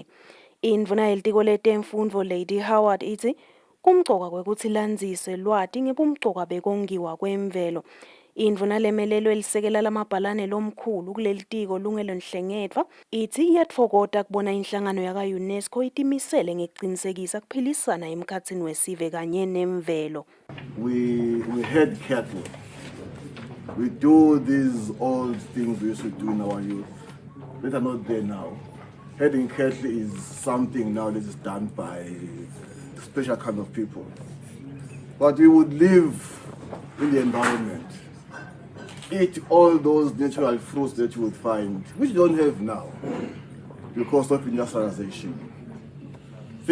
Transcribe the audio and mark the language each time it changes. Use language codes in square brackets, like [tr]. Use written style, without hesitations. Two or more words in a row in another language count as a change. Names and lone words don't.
[ss] Indvuna yelitiko letemfundo Lady Howard ithi kumcoka kwekuthi landzise lwati ngebumcoka bekongiwa kwemvelo. Indvuna lemelelwe lisekela lamabhalane lomkhulu kuleli tiko lungelo nhlengetwa ithi iyatfokota kubona inhlangano yaka-UNESCO itimisele ngekuqinisekisa kuphilisana emkhatsini wesive kanye nemvelo. [en] We had cattle. We do these old things we used to do in our youth that are not there now. Herding cattle is something now that is done by special kind of people. But we would live in the environment, eat all those natural fruits that you would find, which you don't have now because of industrialization.